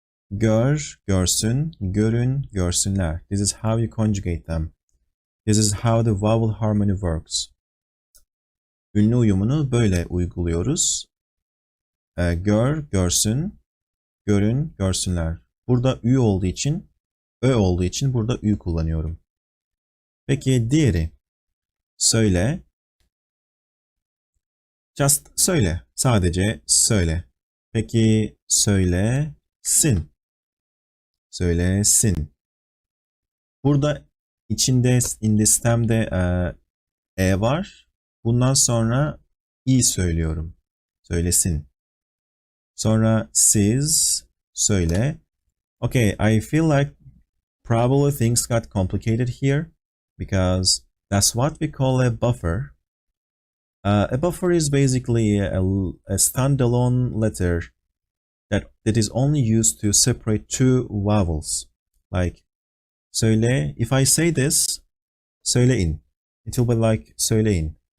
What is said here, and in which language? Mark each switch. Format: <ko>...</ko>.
<tr>Gör, görsün, görün, görsünler.</tr> <en>This is how you conjugate them. This is how the vowel harmony works.</en> <tr>Ünlü uyumunu böyle uyguluyoruz. Gör, görsün, görün, görsünler. Burada ü olduğu için, ö olduğu için burada ü kullanıyorum. Peki diğeri. Söyle.</tr> <en>Just</en> <tr>söyle. Sadece söyle. Peki söylesin. Söylesin. Burada içinde</tr> <en>in the</en> <tr>stem'de var. Bundan sonra i söylüyorum. Söylesin. Sonra siz söyle.</tr> <en>Okay, I feel like probably things got complicated here because that's what we call a buffer. A buffer is basically a standalone letter that is only used to separate two vowels. Like söyle, if I say this, söyleyin, it will be like söyleyin.</en>